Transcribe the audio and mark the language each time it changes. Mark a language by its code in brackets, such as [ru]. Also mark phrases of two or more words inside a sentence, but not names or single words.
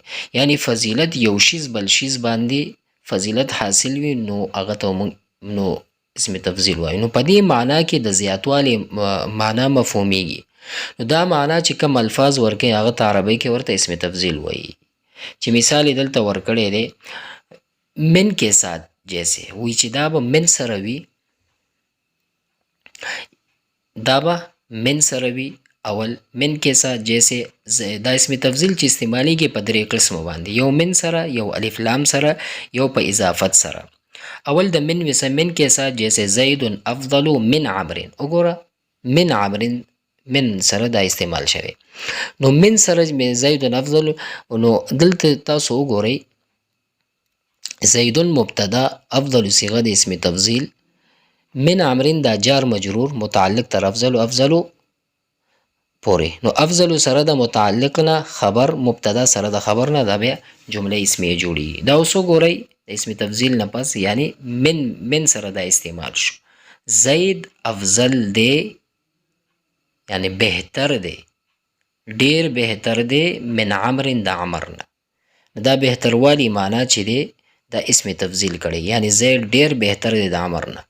[ps] یعنی فضیلت یو شیز بل شیز باندې فضیلت حاصل وي نو هغه ته نو اسم تفضیل وایي. نو په دې معنا کې د زیاتوالي معنا مفهومیږي. نو دا معنا چې کوم الفاظ ورکوي هغه ته عربی کې ورته اسم تفضیل وایي. چې مثال دلته ورکړی دی [ur] من کے ساتھ جیسے [ps] وی چې دا به من سره وي دا به من سره وي اول [ur] من کے ساتھ جیسے [ps] دا اسم تفضیل چې استعمالیږي په درې قسمو باندې یو من سره یو الف لام سره یو په اضافت سره. اول د من مثلا [ur] من کے ساتھ جیسے [ar] زید افضل من عمرو [ps] وګوره [ar] من عمرو [ps] من سره دا استعمال شوی. نو من سره [ar] زید افضل [ps] نو دلته تاسو وګورئ زید مبتدا افضل صيغه د اسم تفضیل [ar] من عمرین [ps] دا جار مجرور متعلق تر افضل پورې. نو افضل سره د متعلق نه خبر مبتدا سره د خبر نه دا بیا جمله اسمیه جوړي. دا اوس وګورئ د اسم تفضیل نه پس یعنی من سره دا استعمال شو زید افضل دی یعنی بهتر دی ډیر بهتر دی [ar] من عمرین [ps] د عمر نه. دا بهتر والی معنا چې دی دا اسم تفضیل کړي یعنی زید ډیر بهتر دی د عمر نه.